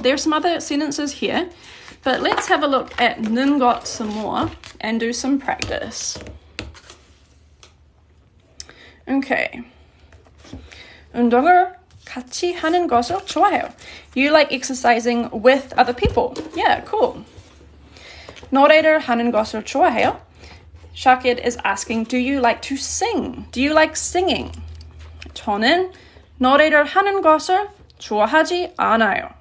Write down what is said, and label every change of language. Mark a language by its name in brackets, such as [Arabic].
[English] There are some other sentences here, but let's have a look at 는것 some more and do some practice. Okay. [Korean] 운동을 같이 하는 것을 좋아해요. [English] You like exercising with other people. Yeah, cool. [Korean] 노래를 하는 것을 좋아해요. [English] Shakid is asking, do you like to sing? Do you like singing? [Korean] 저는 노래를 하는 것을 좋아하지 않아요.